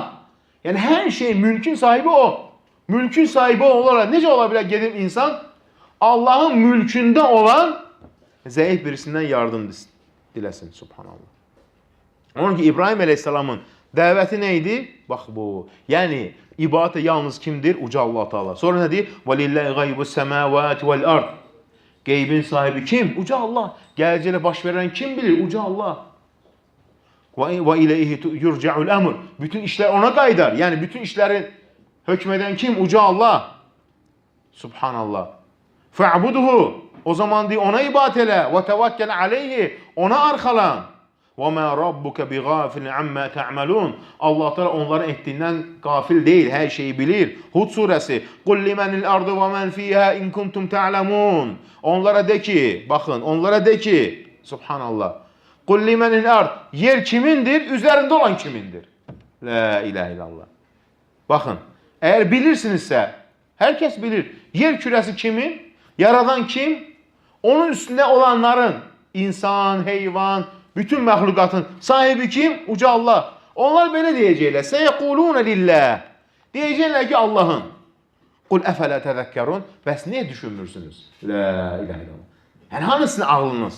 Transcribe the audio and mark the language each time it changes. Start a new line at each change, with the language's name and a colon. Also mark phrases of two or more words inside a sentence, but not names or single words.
Azerbaijani: Yəni hər şey, mülkün sahibi o. Mülkün sahibi o olaraq necə ola bilər gedib insan Allahın mülkündə olan zəif birisindən yardım diləsin. Subhanallah. Onun ki, İbrahim əleyhissalamın dəvəti nə idi? Bax bu. Yəni, ibadətə yalnız kimdir? Uca Allah Teala. Sonra nə deyir?
Arabic: وَلِلَّهِ غَيْبُ السَّمَاوَاتِ وَالْأَرْضِ.
Azerbaijani: Qeybin sahibi kim? Uca Allah. Gələcəklə baş verən kim bilir? Uca Allah.
Arabic: وَاِلَيْهِ يُرْجَعُ الْأَمْرِ.
Azerbaijani: Bütün işlər ona qaydar. Yəni, bütün işləri hökm edən kim? Uca Allah. Subhanallah. فَعْبُدُهُ. O zaman deyir, ona ibadət elə.
Arabic: وَتَوَكَّلْ عَلَيْهِ.
Azerbaijani: Ona arxalan.
Arabic: وَمَا رَبُّكَ بِغَافِلٍ عَمَّا تَعْمَلُونَ.
Azerbaijani: Allah Teala onların etdiyindən qafil deyil, hər şeyi bilir. Hud surəsi.
Arabic: قُلْ لِمَنِ الْأَرْضِ وَمَنْ فِيهَا إِنْ كُنْتُمْ تَعْلَمُونَ.
Azerbaijani: Onlara de ki, bakın, onlara de ki, Subhanallah.
Arabic: قُلْ لِمَنِ الْأَرْضِ.
Azerbaijani: Yer kimindir?
Turkish: Üzerinde olan kimindir?
Arabic: لا إله إلا الله.
Turkish: Bakın, eğer bilirsinizse, herkes bilir. Yer küresi kimin? Yaradan kim? Onun üstünde olanların,
Azerbaijani: insan, heyvan, bütün məhlukatın sahibi kim? Uca Allah. Onlar belə deyəcəklər.
Arabic: سيقولون لله.
Azerbaijani: Deyəcəklər ki, Allah'ın.
Arabic: قل أفلا تذكرون.
Azerbaijani: Bəs niyə düşünmürsünüz?
Arabic: لا إله إلا الله.
Azerbaijani: Yəni, hanısını ağlınız?